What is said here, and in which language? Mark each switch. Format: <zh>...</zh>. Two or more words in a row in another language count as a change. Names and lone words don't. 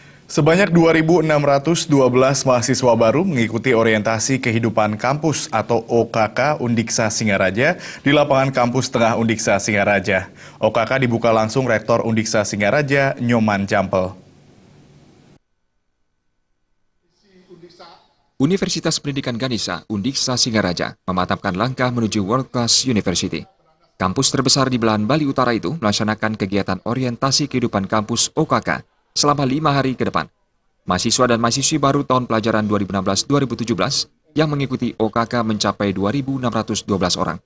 <id>Sebanyak 2.612 mahasiswa baru mengikuti orientasi kehidupan kampus atau OKK Undiksa Singaraja di lapangan kampus Tengah Undiksa Singaraja. OKK dibuka langsung Rektor Undiksa Singaraja, Nyoman Jampel. Universitas Pendidikan Ganesha, Undiksa Singaraja, memantapkan langkah menuju</id> <en>World Class University.</en> <id>Kampus terbesar di belahan Bali Utara itu melaksanakan kegiatan orientasi kehidupan kampus OKK selama 5 hari ke depan. Mahasiswa dan mahasiswi baru tahun pelajaran 2016-2017 yang mengikuti OKK mencapai 2.612 orang.</id>